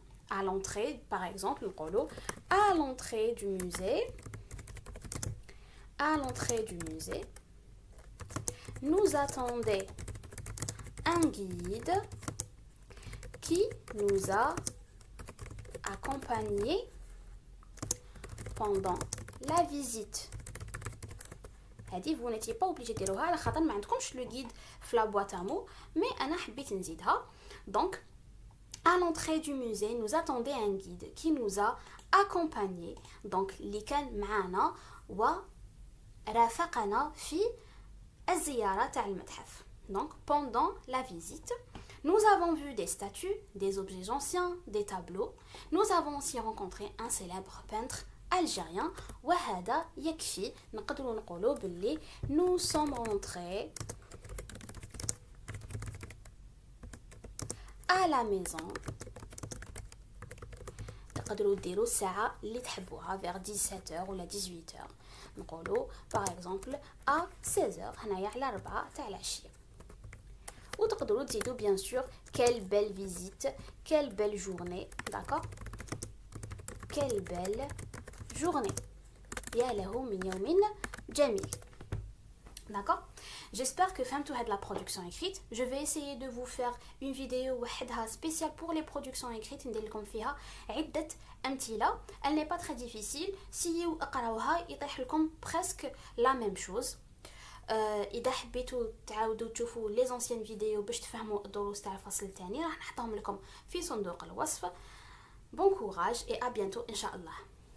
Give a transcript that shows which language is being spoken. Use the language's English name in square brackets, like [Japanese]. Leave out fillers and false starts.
[French] À l'entrée, par exemple, à l'entrée du musée, nous attendait un guide qui nous a accompagnés pendant la visite. [Arabic] هذه [French] vous n'étiez pas obligé de [Arabic] ديروها على خاطر ما عندكمش [French] le guide [Arabic] في [French] la boîte à mots, mais [Arabic] أنا حبيت نزيدها. [French] Donc à l'entrée du musée nous attendait un guide qui nous a accompagnés. [Arabic] Donc اللي كان معنا ورافقنا في الزيارة تاع المتحف. [French] Donc pendant la visite, nous avons vu des statues, des objets anciens, des tableaux. Nous avons aussi rencontré un célèbre peintre algérien. [Arabic] وهذا يكفي. نقدروا نقولوا باللي [French] nous sommes rentrés à la maison [Arabic] تقدروا ديروا الساعة اللي تحبوها [French] vers 17h [Arabic] ولا [French] 18h [Arabic] نقولوا [French] par exemple à 16h [Arabic] هنايا على 4 تاع العشية وتقدروا تزيدوا [French] bien sûr quelle belle visite quelle belle journée d'accord quelle belle journée [Arabic] يا له من يوم جميل [French] d'accord. J'espère que [Arabic] فهمتوا هاد [French] la production écrite. Je vais essayer de vous faire une vidéo [Arabic] وحدها [French] spéciale pour les productions écrites [Arabic] ندير لكم فيها عدة أمثلة. [French] Elle n'est pas très difficile. [Arabic] سيو اقراوها يطيح لكم [French] presque la même chose. [Arabic] إذا حبيتوا تعاودوا تشوفوا [French] les anciennes vidéos [Arabic] باش تفهموا الدروس تاع الفصل الثاني راح نحطهم لكم في صندوق الوصف. [French] Bon courage et à bientôt [Arabic] إن شاء الله.